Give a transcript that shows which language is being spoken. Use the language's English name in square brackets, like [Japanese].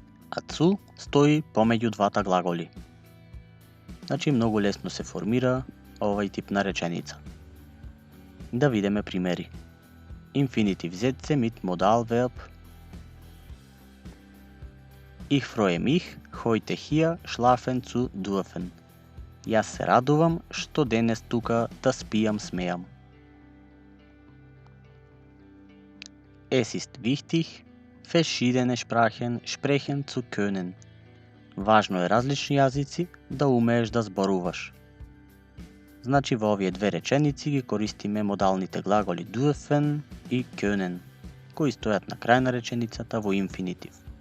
[Macedonian] А цу стои помеѓу двата глаголи. Значи, многу лесно се формира овај тип на реченица. Да видиме примери. Инфинитив зетце [German] mit Modalverb. Ich freue mich, heute hier schlafen zu dürfen. [Macedonian] Јас се радувам што денес тука да спијам смејам. [German] Es ist wichtig, verschiedene Sprachen sprechen zu können. [Macedonian] Важно е различни јазици да умееш да зборуваш. Значи во овие две реченици ги користиме модалните глаголи dürfen и können, кои стојат на крај на реченицата во инфинитив.